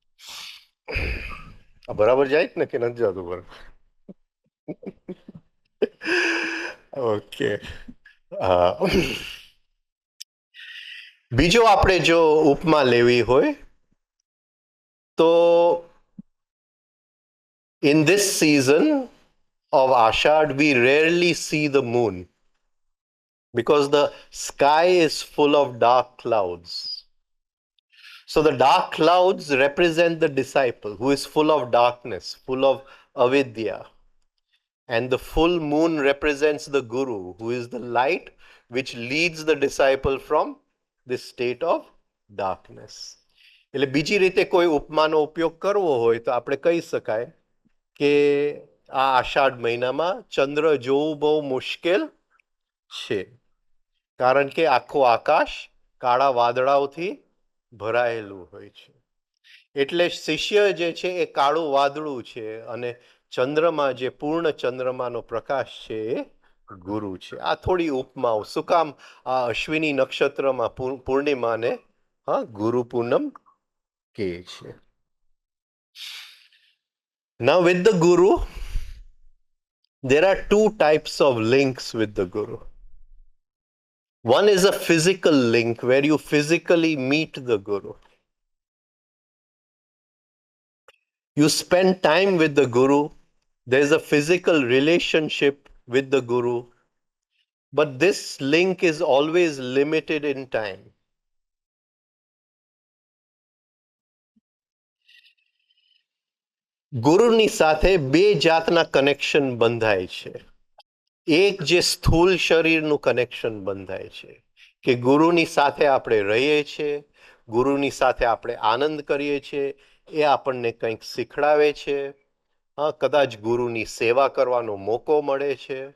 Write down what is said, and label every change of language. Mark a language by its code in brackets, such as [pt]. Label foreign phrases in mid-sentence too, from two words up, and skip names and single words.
[gu] બરાબર જાય ને કે નથી જતું બરાબર? ઓકે. બીજો આપણે જો ઉપમા લેવી હોય તો [en] in this season of Ashad we rarely see the moon because the sky is full of dark clouds. So the dark clouds represent the disciple who is full of darkness, full of avidya. And the full moon represents the Guru, who is the light which leads the disciple from this state of darkness. [gu] એટલે બીજી રીતે કોઈ ઉપમાનો ઉપયોગ કરવો હોય તો આપણે કહી શકાય કે આ આષાઢ મહિનામાં ચંદ્ર જોવું બહુ મુશ્કેલ છે, કારણ કે આખું આકાશ કાળા વાદળાઓથી ભરાયેલું હોય છે. એટલે શિષ્ય જે છે એ કાળું વાદળું છે, અને ચંદ્રમાં જે પૂર્ણ ચંદ્રમાનો પ્રકાશ છે એ ગુરુ છે. આ થોડી ઉપમાઓ. શું કામ આ અશ્વિની નક્ષત્રમાં પૂર્ણિમાને ગુરુ પૂનમ કહે છે. [en] Now with the Guru, there are two types of links with the Guru. One is a physical link where you physically meet the Guru. You spend time with the Guru. There is a physical relationship with the Guru. But this link is always limited in time. [gu] ગુરુની સાથે બે જાતના કનેક્શન બંધાય છે. એક જે સ્થૂલ શરીરનું કનેક્શન બંધાય છે કે ગુરુની સાથે આપણે રહીએ છીએ, ગુરુની સાથે આપણે આનંદ કરીએ છીએ, એ આપણને કંઈક શીખડાવે છે, કદાચ ગુરુની સેવા કરવાનો મોકો મળે છે.